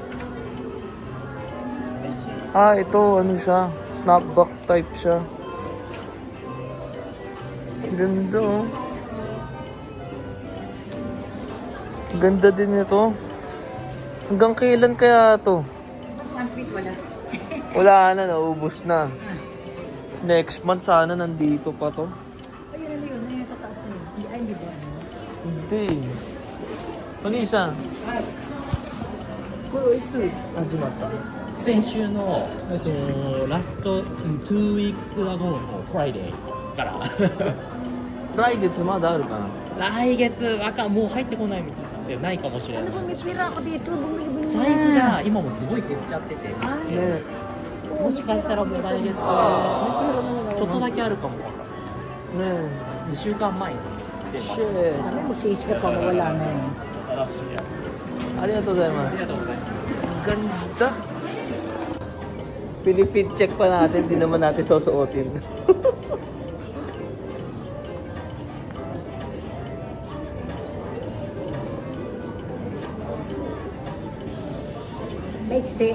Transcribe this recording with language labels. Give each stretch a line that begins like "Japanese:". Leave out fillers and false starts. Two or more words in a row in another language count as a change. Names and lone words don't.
Filipino: Ah, ito ano siya. Snapback type siya. Ganda oh. Ganda din ito. Hanggang kailan kaya to? One Piece wala. Wala na, naubos na.
English: Next month
Filipino: sana nandito pa to. Ayun na yun. Ayun sa taas na yun. Hindi ba? Hindi. Ano isa?
Japanese: これはいつ始まったの？先週の、ラスト2
English: weeks ago
Japanese: のフライデーから来月まだあるかな？来月もう入ってこないみたいなんでないかもしれない。
Filipino: Ano bang may pira ako dito? Bumili-bili
Japanese: サイズが今もすごい減っちゃってて、ねもしかしたらもう来月ちょっとだけあるかもわかんない。ね 2週間前に出ました。え。
Filipino: Kami magsisip ka pa mawala na yun.
Japanese: 新しいやつ。ありがとうございまあす。りがとうございます。
Filipino: Ganda. Pilipid check pa natin, di naman natin susuotin. Maiksi.